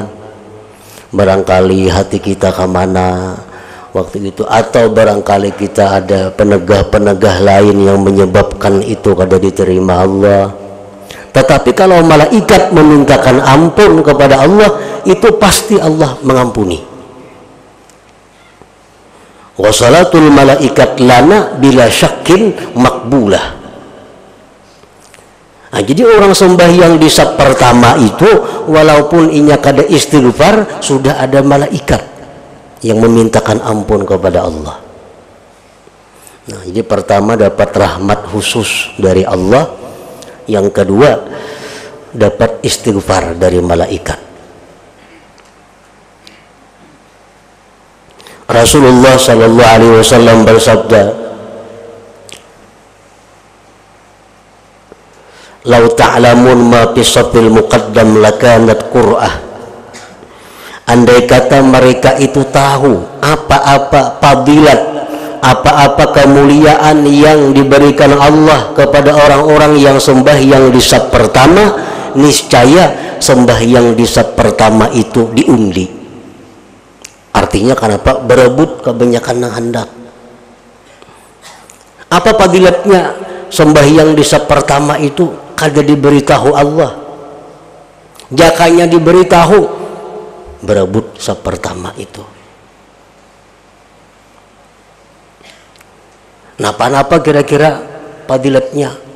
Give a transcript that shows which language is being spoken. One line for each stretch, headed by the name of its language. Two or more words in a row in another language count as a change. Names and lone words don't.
Indonesian: Barangkali hati kita kemana waktu itu, atau barangkali kita ada penegah-penegah lain yang menyebabkan itu kada diterima Allah. Tetapi kalau malaikat memintakan ampun kepada Allah, itu pasti Allah mengampuni.
Arabic: وصلاة الملائكة لنا بلا شك مقبولة.
Indonesian: Nah, jadi orang sembahyang di saf pertama itu, walaupun
Banjar: inya kada
Indonesian: istighfar, sudah ada malaikat yang memintakan ampun kepada Allah. Nah, jadi pertama dapat rahmat khusus dari Allah, yang kedua dapat istighfar dari malaikat. Rasulullah
Arabic: صلى الله عليه وسلم
Indonesian: bersabda,
Arabic: "لو تعلمون ما في الصف المقدم لكانت قرعة."
Indonesian: Andai kata mereka itu tahu apa-apa fadilat, apa-apa kemuliaan yang diberikan Allah kepada orang-orang yang sembahyang di saf pertama, niscaya sembahyang di saf pertama itu diundi. Artinya kenapa? Berebut kebanyakan yang hendak. Apa fadilatnya sembahyang di saf pertama itu?
Banjar: Kada diberitahu Allah, jakanya diberitahu, berebut saf pertama itu. Napa-napa kira-kira fadilatnya?